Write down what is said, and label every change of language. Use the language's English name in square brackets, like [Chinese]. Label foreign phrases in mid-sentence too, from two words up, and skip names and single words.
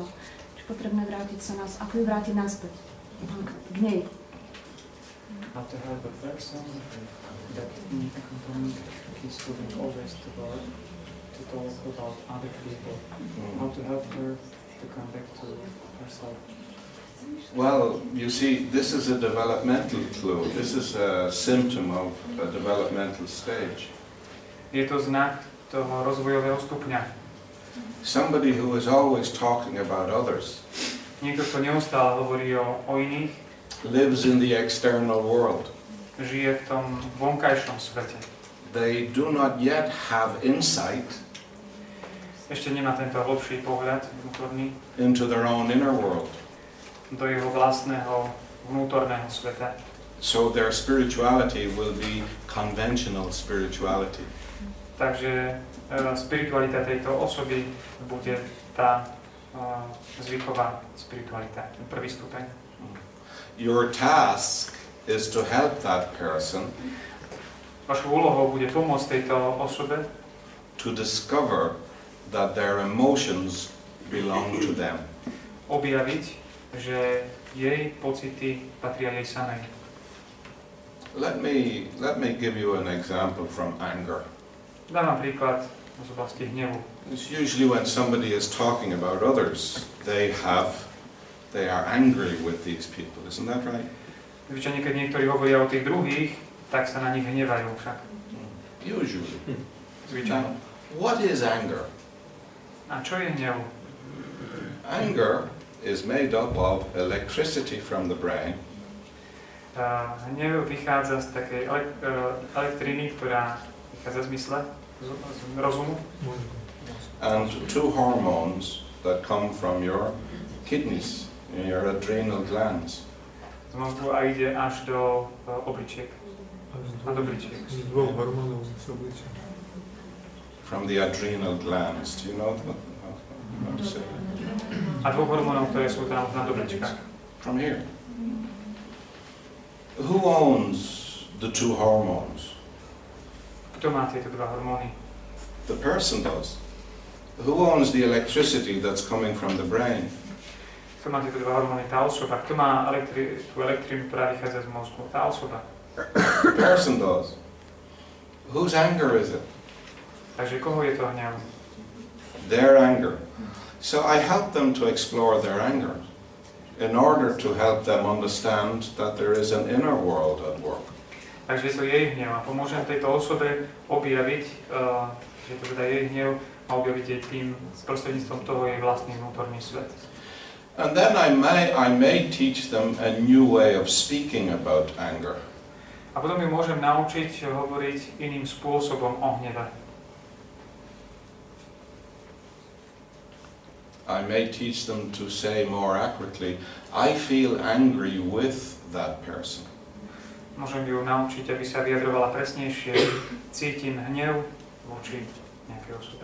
[Slovak] Čiže potrebné vrátiť sa ako ju vrátiť naspäť k nej. [English] How to help a person that need to communicate, he's feeling always to talk about other people. How to help her to come back to herself. Well, you see, this is a developmental clue. This is a symptom of a developmental stage. [Slovak] Je to znak toho rozvojového stupňa. [English] Somebody who is always talking about others [Slovak] Niekto, kto neustále hovorí o iných, [English] lives in the external world. [Slovak] žije v tom vonkajšom svete. [English] They do not yet have insight [Slovak] Ešte nemá tento hlbší pohľad vnútorný [English] into their own inner world. [Slovak] do jeho vlastného vnútorného sveta. [English] So their spirituality will be conventional spirituality. [Slovak] Takže spiritualita tejto osoby bude tá zvyková spiritualita, ten prvý stupeň. [English] Your task is to help that person [Slovak] Vašou úlohou bude pomôcť tejto osobe [English] to discover that their emotions belong to them. [Slovak] objaviť, že jej pocity patria jej samej. [English] Let me give you an example from anger. [Slovak] Dám vám príklad z oblasti hnevu. [English] It's usually when somebody is talking about others, they are angry with these people, isn't that right? [Slovak] Zvyčajne, keď niektorí hovoria o tých druhých, tak sa na nich hnevajú však. [English] Usually. [Slovak] Zvyčajne. [English] What is anger? [Slovak] A čo je hnev? [English] Anger is made up of electricity from the brain [Slovak] Hnev vychádza z takej elektriny, ktorá vychádza z mysle, z rozumu. [English] and two hormones that come from your kidneys, your adrenal glands. [Slovak] Z mozgu a ide až do obličiek. A do obličiek. Z dvoch hormónov z obličia. [English] From the adrenal glands. Do you know how to say that? [Slovak] A dvoch hormónov, ktoré sú tam na obličkách. [English] From here. Who owns the two hormones? [Slovak] Kto má tieto dva hormóny? [English] The person does. Who owns the electricity that's coming from the brain? [Slovak] Kto má tieto dva hormóny? Tá osoba. Kto má tú elektrínu, ktorá vychádza z mozgu? Tá osoba. [English] The person does. Whose anger is it? [Slovak] Takže koho je to hnev? [English] Their anger. So I help them to explore their anger in order to help them understand that there is an inner world at work. [Slovak] Takže je to jej hnev a pomôžem tejto osobe objaviť, že to teda jej hnev a objaviť jej tým prostredníctvom toho jej vlastný vnútorný svet. [English] And then I may teach them a new way of speaking about anger. [Slovak] A potom ju môžem naučiť hovoriť iným spôsobom o hneve. [English] I may teach them to say more accurately, I feel angry with that person. [Slovak] Môžem ju naučiť, aby sa vyjadrovala presnejšie. Cítim hnev voči nejakej osobe.